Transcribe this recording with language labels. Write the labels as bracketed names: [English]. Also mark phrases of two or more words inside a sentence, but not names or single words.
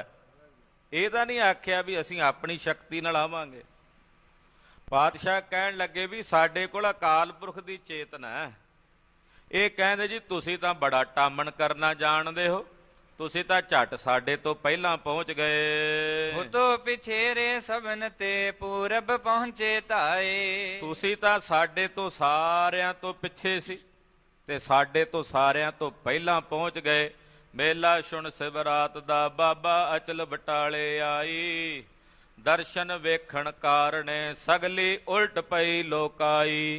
[Punjabi] ਇਹ ਤਾਂ ਨਹੀਂ ਆਖਿਆ ਵੀ ਅਸੀਂ ਆਪਣੀ ਸ਼ਕਤੀ ਨਾਲ ਆਵਾਂਗੇ। ਪਾਤਸ਼ਾਹ ਕਹਿਣ ਲੱਗੇ ਵੀ ਸਾਡੇ ਕੋਲ ਅਕਾਲ ਪੁਰਖ ਦੀ ਚੇਤਨਾ ਹੈ। ਇਹ ਕਹਿੰਦੇ ਜੀ ਤੁਸੀਂ ਤਾਂ ਬੜਾ ਟਾਮਣ ਕਰਨਾ ਜਾਣਦੇ ਹੋ, ਤੁਸੀਂ ਤਾਂ ਝੱਟ ਸਾਡੇ ਤੋਂ ਪਹਿਲਾਂ ਪਹੁੰਚ ਗਏ। [Braj] तो पिछेरे सबन ते पूरब पहुंचे ताए। [Punjabi] ਤੁਸੀਂ ਤਾਂ ਸਾਡੇ ਤੋਂ ਸਾਰਿਆਂ ਤੋਂ ਪਿੱਛੇ ਸੀ ਤੇ ਸਾਡੇ ਤੋਂ ਸਾਰਿਆਂ ਤੋਂ ਪਹਿਲਾਂ ਪਹੁੰਚ ਗਏ। ਮੇਲਾ ਸੁਣ ਸਿਵਰਾਤ ਦਾ ਬਾਬਾ ਅਚਲ ਬਟਾਲੇ ਆਈ। ਦਰਸ਼ਨ ਵੇਖਣ ਕਾਰਣੇ ਸਗਲੀ ਉਲਟ ਪਈ ਲੋਕਾਈ।